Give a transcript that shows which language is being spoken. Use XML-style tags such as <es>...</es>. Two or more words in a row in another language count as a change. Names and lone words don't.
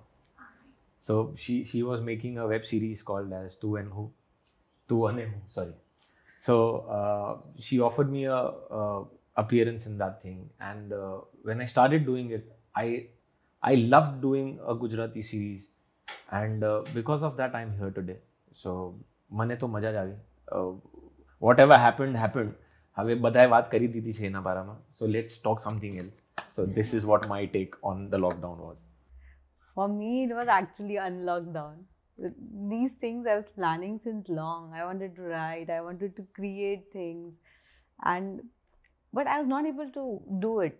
<en>So she was making a web series called as Tu and Who, Tu and Who. Sorry. So she offered me a appearance in that thing, and when I started doing it, I loved doing a Gujarati series, and because of that I'm here today.</en> <gu>So મને તો મજા જ આવી.</gu> <en>Whatever happened.</en> <gu>હવે બધાએ વાત કરી દીધી છે એના બારામાં.</gu> <en>So let's talk something else. So this is what my take on the lockdown was. For me, it was actually unlockdown. These things I was planning since long. I wanted to write, I wanted to create things, but I was not able to do it.</en>